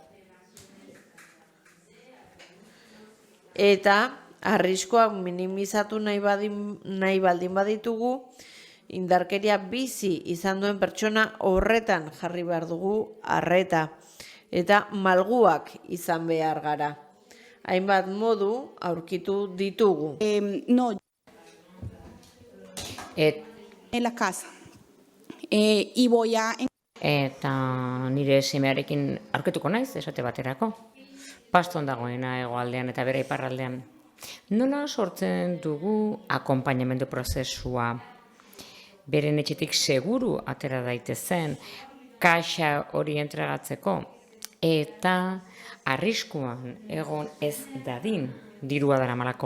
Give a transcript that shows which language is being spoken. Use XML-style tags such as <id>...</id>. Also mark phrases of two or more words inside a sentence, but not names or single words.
<eu>Eta arriskoak minimizatu nahi baldin baditugu, indarkeria bizi izan duen pertsona horretan jarri behar dugu arreta. Eta malguak izan behar gara. Hainbat modu aurkitu ditugu.</eu> <es>No, en la casa. Y voy a...</es> <eu>Eta nire semearekin aurkituko naiz, esate baterako. Paston dagoena hegoaldean eta bere iparraldean. Nola sortzen dugu akonpainamendu prozesua? Beren etxetik seguru atera daitezen, kaxa hori entregatzeko, eta arriskuan egon ez dadin dirua daramalako.</eu>